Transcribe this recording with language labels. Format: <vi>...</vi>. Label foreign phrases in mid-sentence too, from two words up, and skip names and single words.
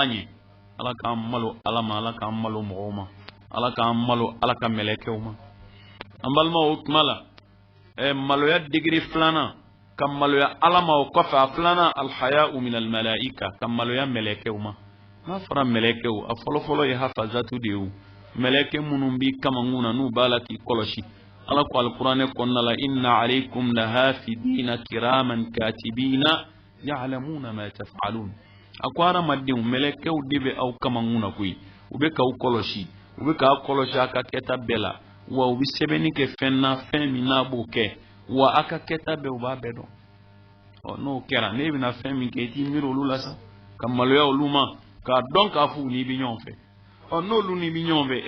<bm>ɲɛ ala k'an malo ala ma ala k'an malo mɔgɔw ma ala k'an malo ala ka mɛlɛkɛw ma an balimaw o tuma la maloya digiri filanan ka maloya ala ma o kɔfɛ a filanan</bm> <ar>الحياء من الملائكة</ar> <bm>ka maloya mɛlɛkɛw ma n'a fɔra mɛlɛkɛw a fɔlɔfɔlɔ ye hafazatu de ye mɛlɛkɛ minnu b'i kamankun na n'u b'a la k'i kɔlɔsi ala ko alkuranɛ kɔnɔna la</bm> <ar>إن عليكم لحافظين كراما كاتبين يعلمون ما تفعلون</ar> <bm>a ko hadamadenw mɛlɛkɛw de bɛ aw kamankun na koyi u bɛ k'aw kɔlɔsi u bɛ k'aw kɔlɔsi a ka kɛta bɛɛ la wa u bɛ sɛbɛnni kɛ fɛn na fɛn min n'a b'o kɛ wa a ka kɛta bɛɛ u b'a bɛɛ dɔn n'o kɛra ne bɛna fɛn min kɛ i t'i miiri olu la sa ka maloya olu ma k'a dɔn k'a fɔ u n'i bɛ ɲɔgɔn fɛ n'olu n'i bɛ ɲɔgɔn fɛ e</bm>